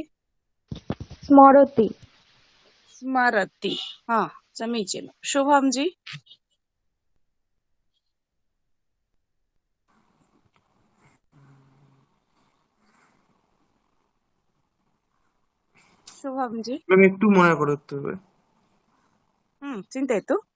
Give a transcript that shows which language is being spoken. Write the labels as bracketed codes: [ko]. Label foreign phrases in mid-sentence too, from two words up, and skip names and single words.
[sa] स्मरति। स्मरति। समीचीनं। शुभम जी। शुभम जी। [bn] ম্যাম একটু মনে করতে হবে। [sa] चिन्तयतु।